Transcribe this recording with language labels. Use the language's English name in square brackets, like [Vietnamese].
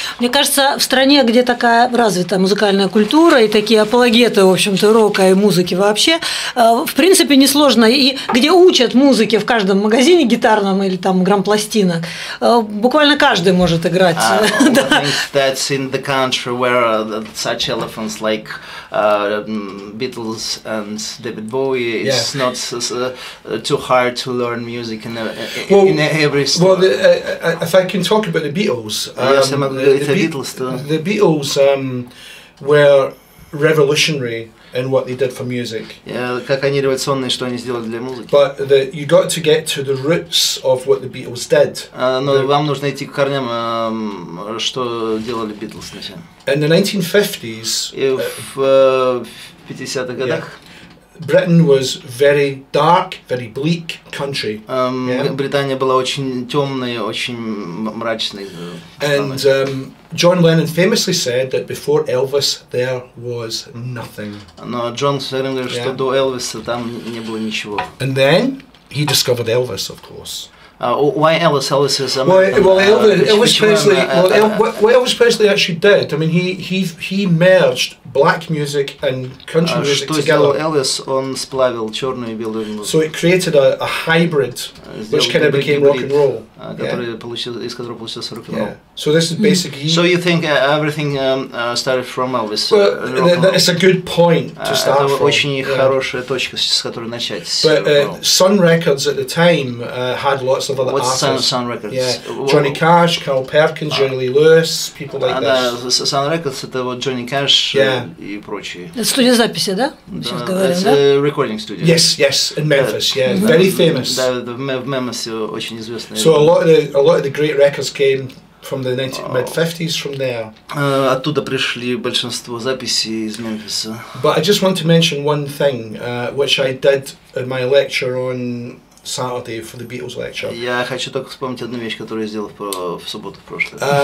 [Russian] Мне кажется, в стране, где такая развитая музыкальная культура и такие апологеты, в общем-то, рока и музыки вообще, в принципе, несложно, и где учат музыке в каждом магазине гитарном или там грампластинок, буквально каждый может играть. [English] That's in the country where such elephants like Beatles and David Bowie is not too hard to learn music in every store. Well, if I can talk about the Beatles, the Beatles were revolutionary in what they did for music. [Russian] Как они революционные, что они сделали для музыки. [English] But you got to get to the roots of what the Beatles did. [Russian] Но вам нужно идти к корням, что делали Beatles сначала. [English] In the 1950s, [Russian] в 50-х годах, [English] Britain was very dark, very bleak country. [Russian] Британия была очень темной, очень мрачной. [English] And John Lennon famously said that before Elvis there was nothing. [Russian] Но Джон все время говорит, что до Элвиса там не было ничего. [English] And then he discovered Elvis, of course. Why Elvis? Elvis is Elvis Presley actually did. I mean, he merged black music and country music together. [Russian] Elvis, он сплавил черную и белую музыку. [English] So it created a hybrid, which kind of became rock and roll. [Russian] Из которого получился рок-н-ролл. [English] So this is basically. So you think everything started from Elvis? Well, it's a good point to start from. [Russian] Это очень хорошая точка, с которой начать. [English] But Sun Records at the time had lots of other artists. Sun Records? Yeah, Johnny Cash, Carl Perkins, Jerry Lee Lewis, people like this. [Russian] Sun Records это вот Johnny Cash и прочие. Это студия записи, да? Сейчас говорим, да? [English] Recording studio. Yes, in Memphis. Yeah, very famous. [Russian] Да, в Мемфисе очень известный. [English] So a lot of the great records came from the mid-50s from there. [Russian] Оттуда пришли большинство записей из Мемфиса. [English] But I just want to mention one thing, which I did in my lecture on Saturday for the Beatles lecture. [Russian] Я хочу только вспомнить одну вещь, которую я сделал в субботу в прошлый.